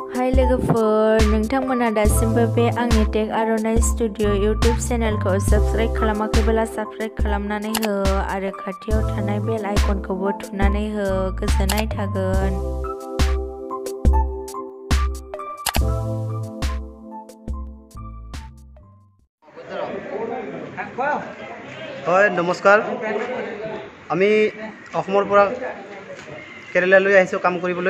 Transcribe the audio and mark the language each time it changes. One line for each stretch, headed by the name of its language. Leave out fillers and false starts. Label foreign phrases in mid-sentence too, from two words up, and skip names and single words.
Bodo: हाय लोगोफोर नोंथांमोना दासिमबो बे आंनि टेक आर'नाइ स्टुडिअ इउट्युब चेनेलखौ साबस्क्राइब खालामाखैब्ला साबस्क्राइब खालामनानै हो आरो खाथियाव थानाय बेल आइकनखौबो थुनानै हो गोजोननाय थागोन।
Assamese: হয় নমস্কাৰ আমি অসমৰ পৰা কেৰালালৈ আহিছোঁ কাম কৰিবলৈ।